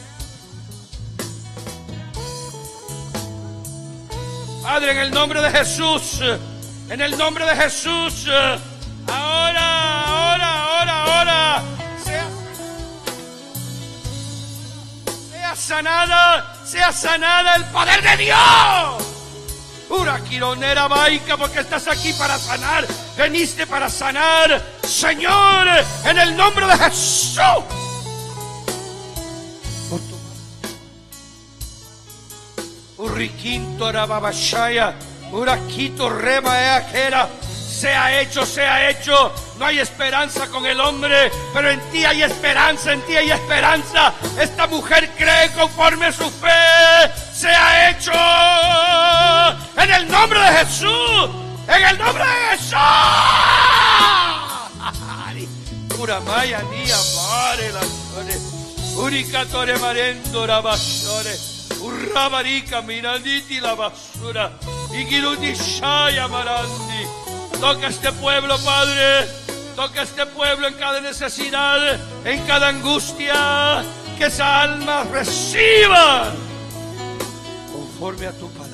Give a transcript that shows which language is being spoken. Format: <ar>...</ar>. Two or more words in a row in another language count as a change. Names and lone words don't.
<es>Padre, en el nombre de Jesús, en el nombre de Jesús, ahora, sea sanada el poder de Dios. Pura quironera baica, porque estás aquí para sanar. Veniste para sanar, Señor, en el nombre de Jesús. Urriquinto arababashaya, uraquito rema eajera. Sea hecho, sea hecho. No hay esperanza con el hombre, pero en ti hay esperanza, en ti hay esperanza. Esta mujer cree conforme a su fe. Sea hecho en el nombre de Jesús. En el nombre de Jesús. Uramaya ni amare las flores. Uricatore marendo rabasore. Urrabarika miranditi la basura. Y girudishaya marandi. Toca este pueblo, Padre. Toca este pueblo en cada necesidad, en cada angustia. Que esa alma reciba conforme a tu palabra.</es>